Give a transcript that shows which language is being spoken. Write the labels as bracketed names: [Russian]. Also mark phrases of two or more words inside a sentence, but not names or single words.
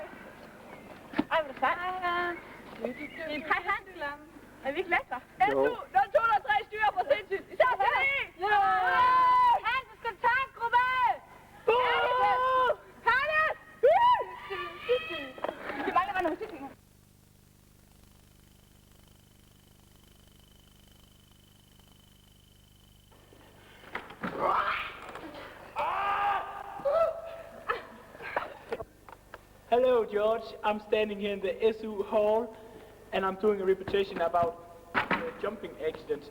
[Danish] Ej, hvor sejt. Hej, Hans. Er vi ikke lækker? Jo. Der er 203 styrer for sindssygt. Især til dig. Hans, du skal tage en gruppe. Hannes! Det mangler bare noget musik. [English] Hello, George. I'm standing here in the SU hall, and I'm doing a repetition about jumping accidents.